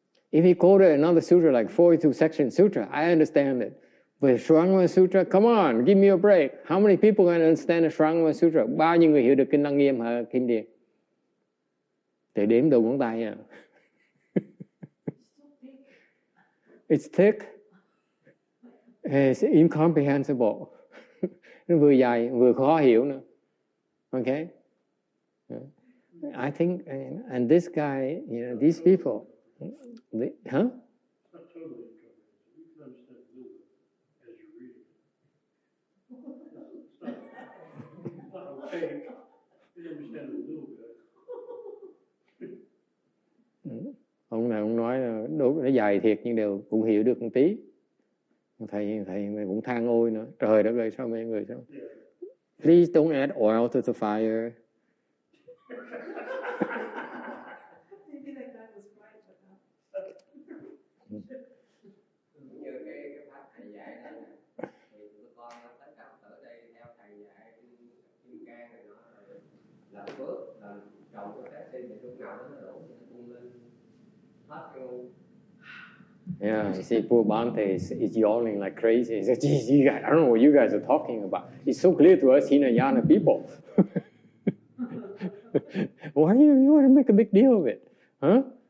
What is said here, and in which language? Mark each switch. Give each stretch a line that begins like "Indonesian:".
English: If he quoted another sutra like 42 section sutra, I understand it. But Shrangama Sutra, come on, give me a break. How many people can understand the Shrangama Sutra?
Vietnamese: Bao nhiêu người hiểu được kinh Lăng Nghiêm hả Kim Điền? Thầy đếm đầu ngón tay à.
English: It's thick. It's incomprehensible.
Vietnamese: Nó vừa dài vừa khó hiểu nữa.
English: Okay? I think, and this guy, these people, huh? Not totally incomprehensible. You can understand a little bit as you read it. It's not opaque. You understand a little bit.
Vietnamese: Ông nào ông nói nó dài thiệt nhưng đều cũng hiểu được một tí. Thầy cũng than ôi nữa. Trời đất ơi, sao mấy người sao?
English: Please don't add oil to the fire. Thinking like that was right, but not.
Vietnamese: Cũng như cái pháp thầy dạy đây nè, thì tụi con tất cả ở đây theo thầy dạy kim cang này nó là phước, là trồng cái phép sinh thì lúc nào nó đổ thì nó tung lên hết luôn.
English: Yeah, you see, poor Bante is yawning like crazy. He says, "Geez, you guys, I don't know what you guys are talking about. It's so clear to us Hinayana people. Why do you want to make a big deal of it? Huh?"